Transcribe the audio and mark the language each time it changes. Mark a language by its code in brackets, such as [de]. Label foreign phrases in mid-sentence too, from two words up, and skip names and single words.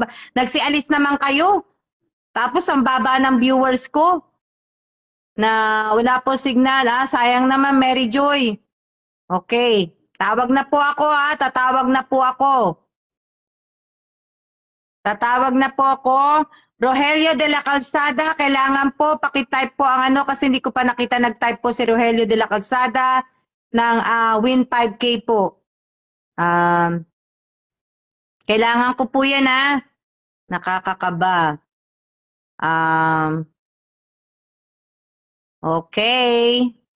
[tl] Nagsialis naman kayo. Tapos ang baba ng viewers ko. Na wala po signal. Sayang naman, Mary Joy. Okay. Tatawag na po ako. Rogelio de la Calzada, kailangan po paki-type po ang kasi hindi ko pa nakita nag-type po si Rogelio de la Calzada ng win 5K po. Kailangan ko po yan Nakakakaba. Okay.